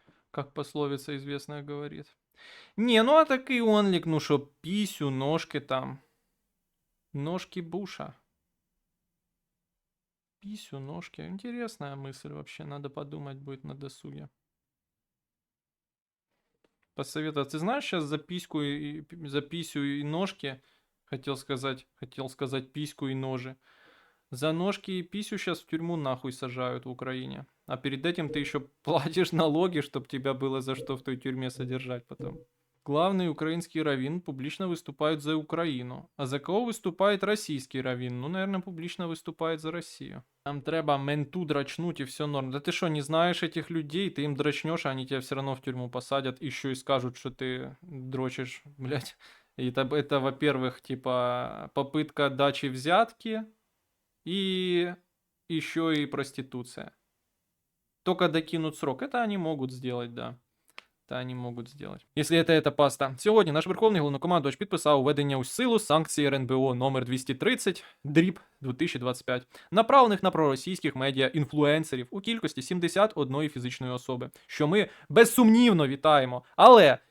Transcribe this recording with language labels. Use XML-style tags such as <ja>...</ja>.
<ru>Как пословица известная говорит.</ru> <uk>Не, ну а такий онлік, ну що, пісю, ножки там.</uk> <ru>Ножки Буша. Писю, ножки. Интересная мысль вообще, надо подумать будет на досуге. Посоветовать. Ты знаешь, сейчас за письку за писю и ножки, хотел сказать письку и ножи. За ножки и писю сейчас в тюрьму нахуй сажают в Украине. А перед этим ты еще платишь налоги, чтобы тебя было за что в той тюрьме содержать потом. Главный украинский раввин публично выступает за Украину. А за кого выступает российский раввин? Ну, наверное, публично выступает за Россию. Там</ru> <uk>треба</uk> <ru>менту дрочнуть и все норм. Да ты что, не знаешь этих людей? Ты им дрочнешь, а они тебя все равно в тюрьму посадят. Еще и скажут, что ты дрочишь, блядь. И это во-первых, типа, попытка дачи взятки. И еще и проституция. Только докинут срок. Это они могут сделать, да.</ru> <uk>Они можуть зробити. Якщо це паста. Сьогодні наш Верховний Головнокомандувач підписав введення у силу санкцій РНБО номер 230 дріб 2025, направлених на проросійських медіа-інфлюенсерів у кількості 71 фізичної особи, що ми безсумнівно вітаємо. Але</uk>